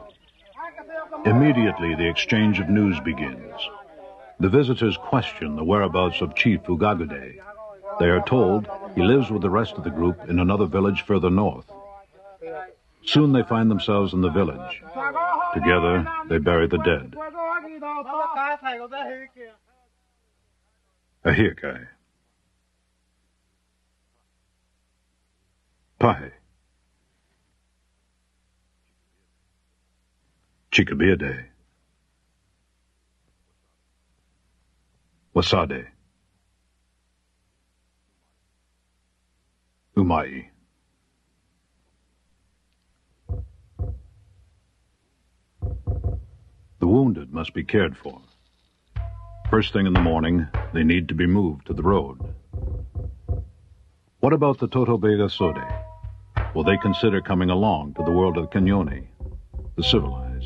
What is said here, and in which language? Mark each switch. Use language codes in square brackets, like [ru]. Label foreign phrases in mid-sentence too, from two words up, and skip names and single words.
[en] Immediately, the exchange of news begins. The visitors question the whereabouts of Chief Ugagude. They are told he lives with the rest of the group in another village further north. Soon they find themselves in the village. Together, they bury the dead. Ahirkai. Pahe. Chikabiade. Wasade. Umai. The wounded must be cared for. First thing in the morning, they need to be moved to the road. What about the Totobergasodi? Will they consider coming along to the world of the Kanyone, the civilized?